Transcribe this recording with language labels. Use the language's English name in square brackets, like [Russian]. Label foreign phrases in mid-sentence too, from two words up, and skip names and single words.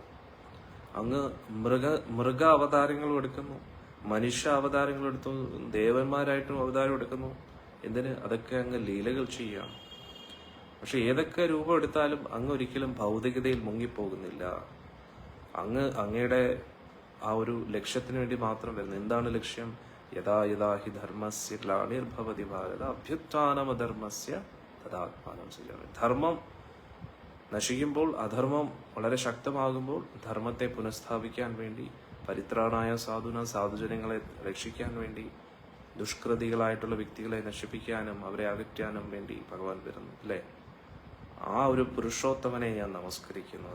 [Malayalam] അങ്ങ് മൃഗ അവതാരങ്ങളും എടുക്കുന്നു, മനുഷ്യ അവതാരങ്ങൾ എടുത്തു, ദേവന്മാരായിട്ടും അവതാരം എടുക്കുന്നു. എന്തിന്? അതൊക്കെ അങ്ങ് ലീലകൾ ചെയ്യുകയാണ്. പക്ഷെ ഏതൊക്കെ രൂപം എടുത്താലും അങ്ങ് ഒരിക്കലും ഭൗതികതയിൽ മുങ്ങിപ്പോകുന്നില്ല. അങ്ങയുടെ ആ ഒരു ലക്ഷ്യത്തിന് വേണ്ടി മാത്രം വരുന്നു. എന്താണ് ലക്ഷ്യം? [Sanskrit] യഥാ യഥാ ഹി ധർമ്മസ്യ ഗ്ലാനിർഭവതി ഭാരത അഭ്യുത്ഥാനമധർമ്മസ്യ തദാത്മാനം സൃജാമി. [Malayalam] ധർമ്മം നശിക്കുമ്പോൾ, അധർമ്മം വളരെ ശക്തമാകുമ്പോൾ ധർമ്മത്തെ പുനഃസ്ഥാപിക്കാൻ വേണ്ടി, [Sanskrit] പരിത്രാണായ സാധുന, [Malayalam] സാധുജനങ്ങളെ രക്ഷിക്കാൻ വേണ്ടി, ദുഷ്കൃതികളായിട്ടുള്ള വ്യക്തികളെ നശിപ്പിക്കാനും അവരെ അകറ്റാനും വേണ്ടി ഭഗവാൻ വരുന്നു, അല്ലേ? ആ ഒരു പുരുഷോത്തമനെ ഞാൻ നമസ്കരിക്കുന്നു.